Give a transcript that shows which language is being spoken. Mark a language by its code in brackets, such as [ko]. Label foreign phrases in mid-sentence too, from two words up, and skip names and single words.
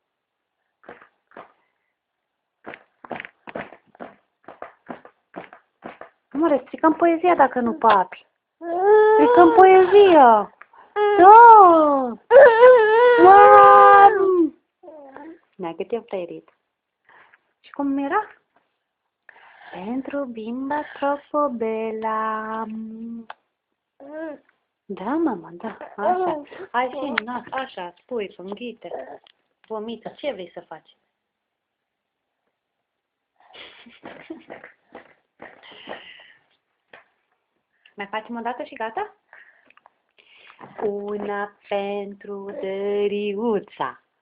[ro] Amore, stricăm poezia dacă nu papi. Stricăm poezia. Da! N-ai că te-am frăierit. Și cum era? Pentru [it] bimba troppo bella. [ro] Da, mama, da. Așa. Hai și nas, așa, spui, înghite, vomită. Ce vrei să faci? Mai facem o dată și gata? Una pentru Dăriuța.